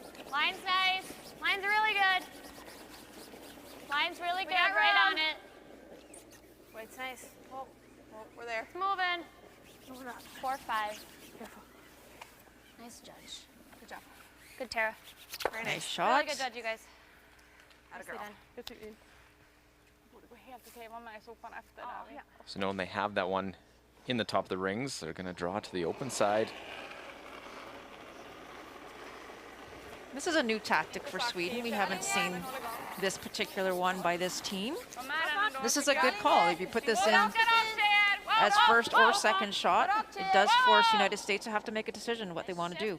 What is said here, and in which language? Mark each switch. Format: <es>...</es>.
<en>Line's nice. Line's really good. Line's really good. Right on it. Wait's nice. Oh, we're there. It's moving. 4, 5. Nice judge. Good job. Good, Tara. Very Nice nice. shot. Really good judge, you guys. Atta girl.</en> <sv>Jag tycker det borde gå helt okej att vara med i sopan efter. Där.</sv> <en>So knowing they have that one in the top of the rings, they're going to draw to the open side. This is a new tactic for Sweden. We haven't seen this particular one by this team. This is a good call. If you put this in as first or second shot, it does force United States to have to make a decision what they want to do.</en>